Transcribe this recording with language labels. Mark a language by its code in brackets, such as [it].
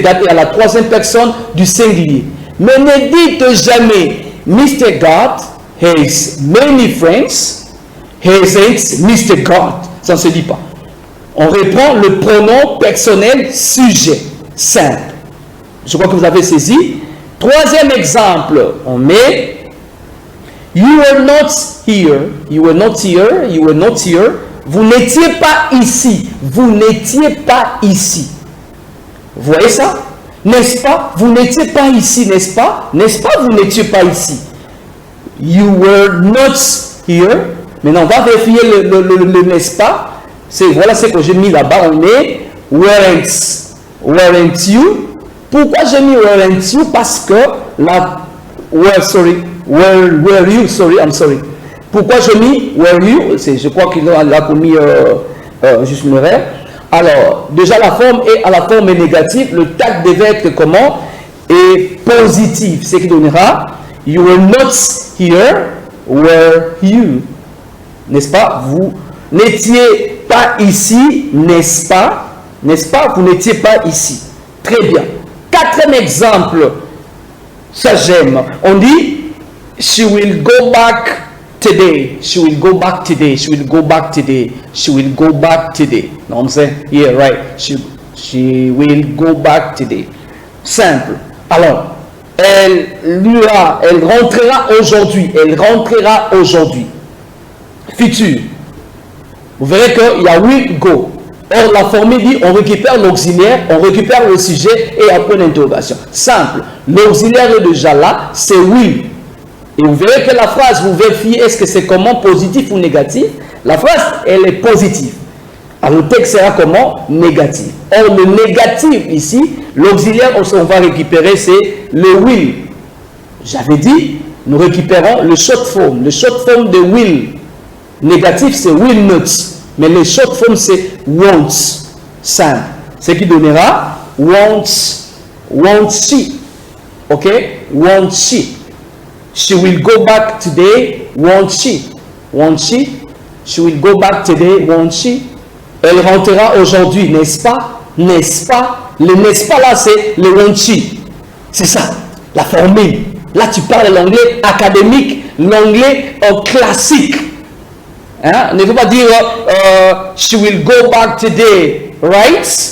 [fr] God est à la troisième personne du singulier. Mais ne dites jamais [en] Mr. God has many friends. Hasn't Mr. God. [fr] Ça ne se dit pas. On reprend le pronom personnel sujet. Simple. Je crois que vous avez saisi. Troisième exemple, on met [en] You were not here. You were not here. You were not here. [fr] Vous n'étiez pas ici. Vous n'étiez pas ici. Vous voyez ça? N'est-ce pas? Vous n'étiez pas ici, n'est-ce pas? N'est-ce pas? Vous n'étiez pas ici. [en] You were not here. [fr] Maintenant, on va vérifier le n'est-ce pas? Voilà ce que j'ai mis là-bas. On met [en] weren't you? [fr] Pourquoi j'ai mis [en] weren't you? [fr] Parce que la [en] were you? Sorry, I'm sorry. [fr] Pourquoi j'ai mis [en] were you? [fr] Je crois qu'il a commis juste une erreur. Alors, déjà la forme est à la forme négative. Le tag devait être comment? Et positif. Ce qui donnera [en] You were not here. Were you? [fr] N'est-ce pas? Vous n'étiez pas ici, n'est-ce pas? N'est-ce pas? Vous n'étiez pas ici. Très bien. Quatrième exemple. Ça j'aime. On dit [en] She will go back today. She will go back today. She will go back today. She will go back today. Non, I'm saying, yeah, right. She will go back today. Simple. [fr] Alors, elle rentrera aujourd'hui. Elle rentrera aujourd'hui. Futur. Vous verrez qu'il y a [en] will go. [fr] Or, la formule dit, on récupère l'auxiliaire, on récupère le sujet et un point d'interrogation. Simple. L'auxiliaire est déjà là, c'est oui. Et vous verrez que la phrase, vous vérifiez, est-ce que c'est comment, positif ou négatif? La phrase, elle est positive. Alors, le texte sera comment? Négatif. Or, le négatif ici, l'auxiliaire, on va récupérer, c'est le will. J'avais dit, nous récupérons le short form. Le short form de will. Négatif, c'est [en] will not. [fr] Mais le short form, c'est wants. Simple. Ce qui donnera [en] wants she. [fr] Ok? [en] Wants she. She will go back today, won't she? Won't she? She will go back today, won't she? [fr] Elle rentrera aujourd'hui, n'est-ce pas? N'est-ce pas? Le n'est-ce pas là, c'est le [en] won't she. [fr] C'est ça, la formule. Là, tu parles l'anglais académique, l'anglais classique. Hein? Ne faut pas dire [en] she will go back today, right?